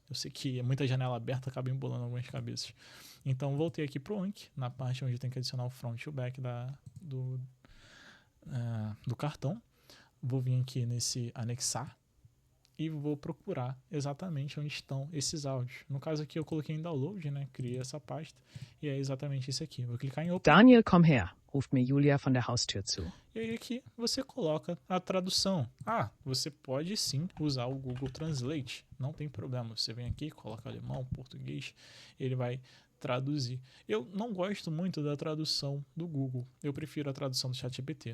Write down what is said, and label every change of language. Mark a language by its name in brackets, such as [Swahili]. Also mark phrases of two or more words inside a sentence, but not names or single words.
[Portuguese] Eu sei que muita janela aberta acaba embolando algumas cabeças. Então voltei aqui pro Anki, na parte onde tem que adicionar o front e o back do cartão. Vou vir aqui nesse anexar e vou procurar exatamente onde estão esses áudios. No caso aqui eu coloquei em download, né? Criei essa pasta e é exatamente esse aqui. Vou clicar em Open. [German] Daniel, komm her, ruft mir Julia von der Haustür zu. [Portuguese] E aí aqui você coloca a tradução. Você pode sim usar o Google Translate. Não tem problema. Você vem aqui, coloca alemão, português, ele vai traduzir. Eu não gosto muito da tradução do Google. Eu prefiro a tradução do ChatGPT.